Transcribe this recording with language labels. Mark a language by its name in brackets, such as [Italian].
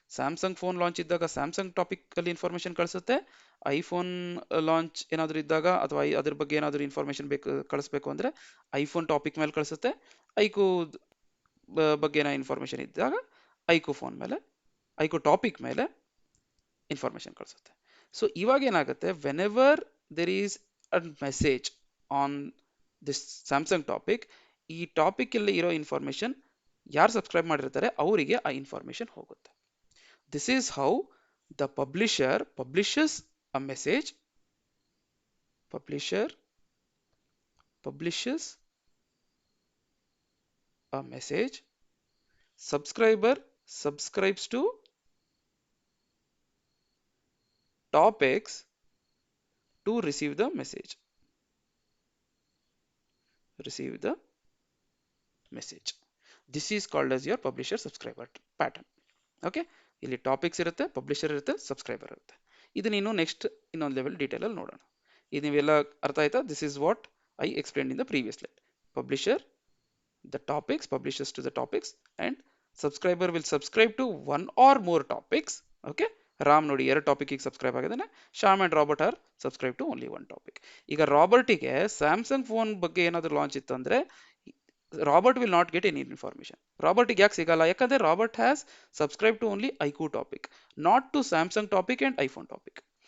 [Kannada] Samsung phone launch ಇದ್ದಾಗ Samsung topic ಅಲ್ಲಿ information ಕಳಿಸುತ್ತೆ, iPhone launch ಏನಾದರೂ ಇದ್ದಾಗ ಅಥವಾ ಅದ್ರ ಬಗ್ಗೆ ಏನಾದರೂ ಇನ್ಫಾರ್ಮೇಶನ್ ಕಳಿಸ್ಬೇಕು ಅಂದ್ರೆ ಐಫೋನ್ ಟಾಪಿಕ್ ಮೇಲೆ ಕಳಿಸುತ್ತೆ, ಐಕ್ಯೂ ಬಗ್ಗೆ ಏನೋ ಇನ್ಫಾರ್ಮೇಶನ್ ಇದ್ದಾಗ ಐಕ್ಯೂ ಫೋನ್ ಮೇಲೆ, ಐಕ್ಯೂ ಟಾಪಿಕ್ ಮೇಲೆ ಇನ್ಫಾರ್ಮೇಶನ್ ಕಳಿಸುತ್ತೆ. ಸೊ ಇವಾಗ ಏನಾಗುತ್ತೆ, [English] whenever there is a message on this Samsung topic, [Kannada] ಈ ಟಾಪಿಕ್ ಅಲ್ಲಿ ಇರೋ ಇನ್ಫಾರ್ಮೇಶನ್ ಯಾರು ಸಬ್ಸ್ಕ್ರೈಬ್ ಮಾಡಿರ್ತಾರೆ ಅವರಿಗೆ ಆ ಇನ್ಫಾರ್ಮೇಶನ್ ಹೋಗುತ್ತೆ. [English] This is how the publisher publishes a message, publisher publishes a message, subscriber subscribes to topics to receive the message, receive the message. This is called as your publisher subscriber pattern. [Kannada] Okay, ಇಲ್ಲಿ topics ಇರುತ್ತೆ, publisher ಇರುತ್ತೆ, subscriber ಇರುತ್ತೆ. ಇದು ನೀನು next ಇನ್ನೊಂದು level detail ಅಲ್ಲಿ ನೋಡೋಣ. ಇದು ನೀವೆಲ್ಲ ಅರ್ಥ ಆಯ್ತಾ? [English] This is what I explain in the previous slide. Publisher, the topics, publishes to the topics, and subscriber will subscribe to one or more topics. Okay, [Kannada] Ram ನೋಡಿ ಎರಡು ಟಾಪಿಕ್ಗೆ ಸಬ್ಸ್ಕ್ರೈಬ್ ಆಗಿದ್ದಾನೆ, [English] Shyam and Robert are subscribe to only one topic. [Kannada] ಈಗ ರಾಬರ್ಟಿಗೆ Samsung phone ಬಗ್ಗೆ ಏನಾದರೂ launch ಇತ್ತು ಅಂದ್ರೆ Robert [English] Will not get any information. [Kannada] ರಾಬರ್ಟಿಗೆ ಯಾಕೆ ಸಿಗಲ್ಲ? [English] ಯಾಕಂದ್ರೆ Robert has subscribe to only IQ topic, not to Samsung topic and iPhone topic.